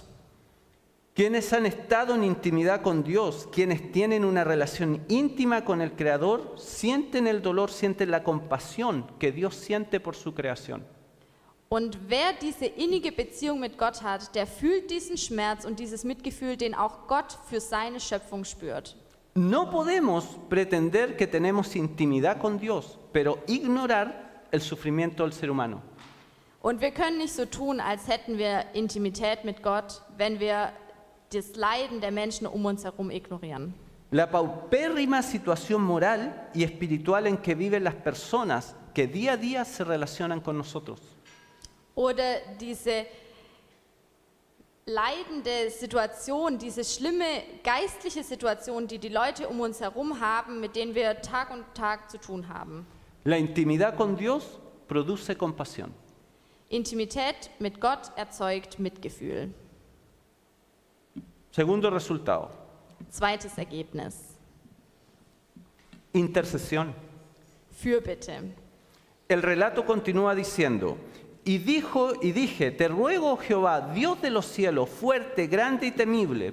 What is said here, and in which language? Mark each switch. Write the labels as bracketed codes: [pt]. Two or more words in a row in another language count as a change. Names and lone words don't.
[es] Quienes han estado en intimidad con Dios, quienes tienen una relación íntima con el Creador, sienten el dolor, sienten la compasión que Dios siente por su creación. [de] Und wer diese innige Beziehung mit Gott hat, der fühlt diesen Schmerz und dieses Mitgefühl, den auch Gott für seine Schöpfung spürt. [es] No podemos pretender que tenemos intimidad con Dios, pero ignorar el sufrimiento del ser humano. [de] Und wir können nicht so tun, als hätten wir Intimität mit Gott, wenn wir das Leiden der Menschen um uns herum ignorieren. [es] La paupérrima situación moral y espiritual en que viven las personas que día a día se relacionan con nosotros. [de] Oder diese leidende Situation, diese schlimme geistliche Situation, die die Leute um uns herum haben, mit denen wir Tag und Tag zu tun haben. [es] La intimidad con Dios produce compasión. [de] Intimität mit Gott erzeugt Mitgefühl. [es] Segundo resultado, [de] Zweites Ergebnis. [es] intercesión. [de] Fürbitte. [es] El relato continúa diciendo, y dije, te ruego, Jehová, Dios de los cielos, fuerte, grande y temible.